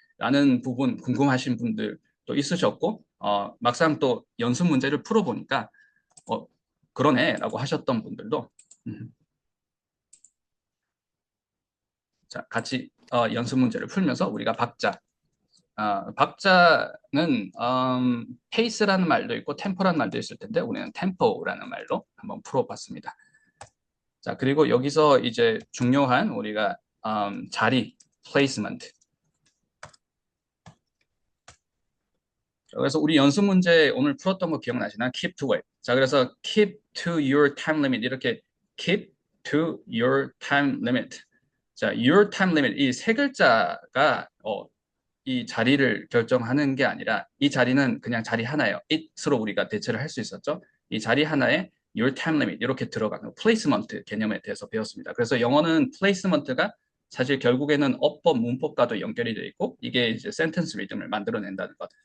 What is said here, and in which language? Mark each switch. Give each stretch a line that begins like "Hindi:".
Korean: 라는 부분 궁금하신 분들도 있으셨고 막상 또 연습 문제를 풀어보니까 그러네 라고 하셨던 분들도 자, 같이 연습 문제를 풀면서 우리가 박자는 페이스라는 말도 있고 템포라는 말도 있을 텐데 우리는 템포라는 말로 한번 풀어봤습니다. 자, 그리고 여기서 이제 중요한 우리가 자리, 플레이스먼트. 그래서 우리 연습 문제 오늘 풀었던 거 기억나시나?
English: Keep to it.
Korean: 자, 그래서
English: keep to your time limit
Korean: 이렇게 keep to your time limit. 자,
English: your time limit
Korean: 이 세 글자가 이 자리를 결정하는 게 아니라 이 자리는 그냥 자리 하나예요. it으로 우리가 대체를 할 수 있었죠. 이 자리 하나에
English: your time limit
Korean: 이렇게 들어가는 플레이스먼트 개념에 대해서 배웠습니다. 그래서 영어는 플레이스먼트가 사실 결국에는 어법, 문법과도 연결이 되어 있고 이게 이제 센텐스 리듬을 만들어낸다는 것.